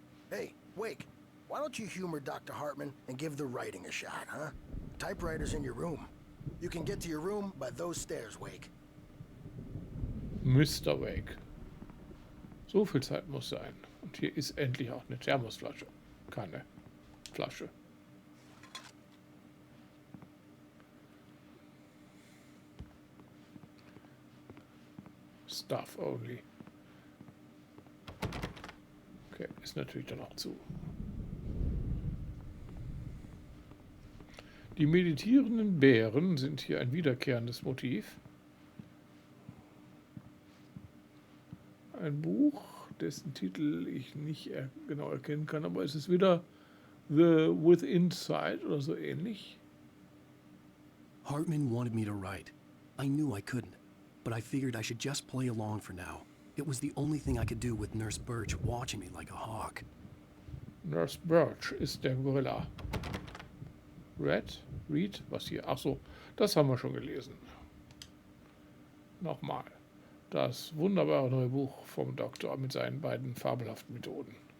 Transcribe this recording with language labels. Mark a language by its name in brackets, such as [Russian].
[English] Hey, Wake, why don't you humor Dr. Hartman and give the writing a shot, huh? Typewriter's in your room. You can get to your room by those stairs, Wake. [German] Mr. Wake. So viel Zeit muss sein. Und hier ist endlich auch eine Thermosflasche. Keine Flasche. [English] Stuff only. [German] Okay, ist natürlich dann auch zu. Die meditierenden Bären sind hier ein wiederkehrendes Motiv. Ein Buch, dessen Titel ich nicht genau erkennen kann, aber es ist wieder The Within Side oder so ähnlich. [English] Hartman wanted me to write. I knew I couldn't, but I figured I should just play along for now. It was the only thing I could do with Nurse Birch watching me like a hawk. [German] Nurse Birch ist der Gorilla. Read, was hier? Ach so, das haben wir schon gelesen. Nochmal. Das wunderbare neue Buch vom Doktor mit seinen beiden fabelhaften Methoden.